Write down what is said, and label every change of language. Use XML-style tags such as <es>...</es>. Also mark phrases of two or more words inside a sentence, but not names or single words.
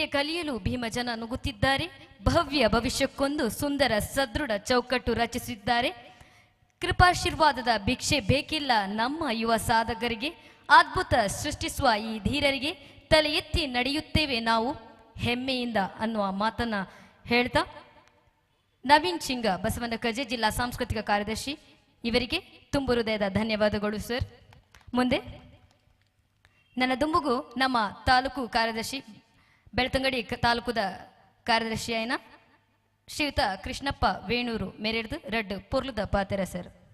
<kn>ಕಲಿಯಲು ಭೀಮಜನ ನುಗ್ಗುತ್ತಿದ್ದಾರೆ, ಭವ್ಯ ಭವಿಷ್ಯಕ್ಕೊಂದು ಸುಂದರ ಸದೃಢ ಚೌಕಟ್ಟು ರಚಿಸಿದ್ದಾರೆ, ಕೃಪಾಶೀರ್ವಾದದ ಭಿಕ್ಷೆ ಬೇಕಿಲ್ಲ ನಮ್ಮ ಯುವ ಸಾಧಕರಿಗೆ, ಅದ್ಭುತ ಸೃಷ್ಟಿಸುವ ಈ ಧೀರರಿಗೆ ತಲೆ ಎತ್ತಿ ನಡೆಯುತ್ತೇವೆ ನಾವು ಹೆಮ್ಮೆಯಿಂದ ಅನ್ನುವ ಮಾತನ್ನ ಹೇಳ್ತಾ, ನವೀನ್ ಚಿಂಗ ಬಸವನ ಕಜೆ, ಜಿಲ್ಲಾ ಸಾಂಸ್ಕೃತಿಕ ಕಾರ್ಯದರ್ಶಿ, ಇವರಿಗೆ ತುಂಬು ಹೃದಯದ ಧನ್ಯವಾದಗಳು ಸರ್.</kn> <tcy>ಮುಂದೆ ನನ್ನ ದುಂಬುಗು ನಮ್ಮ ತಾಲೂಕು ಕಾರ್ಯದರ್ಶಿ, ಬೆಳ್ತಂಗಡಿ ತಾಲೂಕುದ ಕಾರ್ಯದರ್ಶಿ ಆಯ್ನ ಶ್ರೀಯುತ ಕೃಷ್ಣಪ್ಪ ವೇಣೂರು ಮೇರೆಡ್ದು ರಡ್ಡು ಪೊರ್ಲುದ ಪಾತೆರ ಸರ್.</tcy>